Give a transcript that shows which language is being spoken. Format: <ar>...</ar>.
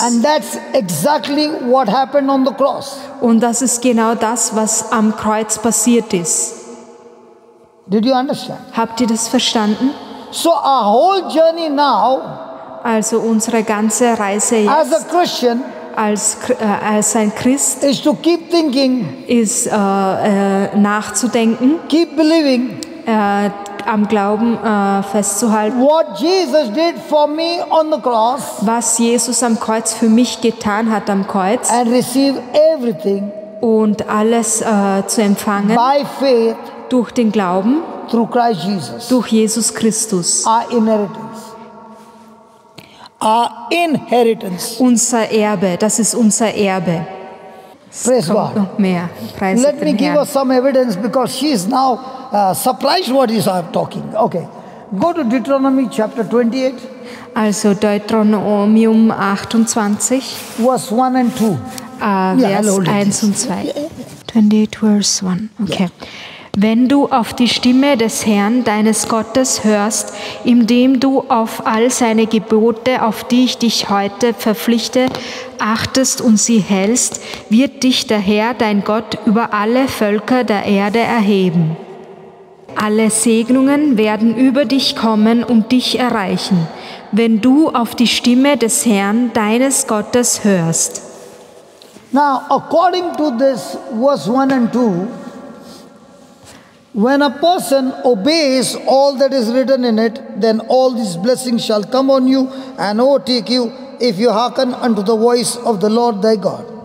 <en>And that's exactly what happened on the cross.</en> <de>Und das ist genau das, was am Kreuz passiert ist.</de> <en>Did you understand?</en> <de>Habt ihr das verstanden?</de> <en>So our whole journey now</en> <de>Also unsere ganze Reise</de> <en>as a</en> <de>jetzt</de> <en>Christian</en> <de>als ein Christ</de> <en>is to keep thinking,</en> <de>ist nachzudenken,</de> <en>keep believing</en> <de>am Glauben festzuhalten,</de> <en>what Jesus did for me on the cross</en> <de>was Jesus am Kreuz für mich getan hat am Kreuz</de> <en>and receive everything</en> <de>und alles zu empfangen</de> <en>by faith</en> <de>durch den Glauben,</de> <en>through Christ Jesus.</en> <de>durch Jesus Christus.</de> <en>Our inheritance. Our inheritance.</en> <de>Unser Erbe, das ist unser Erbe.</de> <en>Praise</en> <de>Kommt</de> <en>God.</en> <de>noch mehr. Preis</de> <en>Let me</en> <de>den</de> <en>give</en> <de>Herrn.</de> <en>us some evidence because she is now surprised what is I'm talking. Okay. Go to Deuteronomy chapter 28,</en> <de>Also Deuteronomium 28,</de> <en>verse 1 and 2. I'll</en> <de>Vers</de> <en>hold it.</en> <de>1 und 2. 28 Vers 1. Okay. Wenn du auf die Stimme des Herrn, deines Gottes, hörst, indem du auf all seine Gebote, auf die ich dich heute verpflichte, achtest und sie hältst, wird dich der Herr, dein Gott, über alle Völker der Erde erheben. Alle Segnungen werden über dich kommen und dich erreichen, wenn du auf die Stimme des Herrn, deines Gottes, hörst.</de> <en>Now, according to this verse 1 and 2, when a person obeys all that is written in it, then all these blessings shall come on you and overtake you if you hearken unto the voice of the Lord thy God.</en>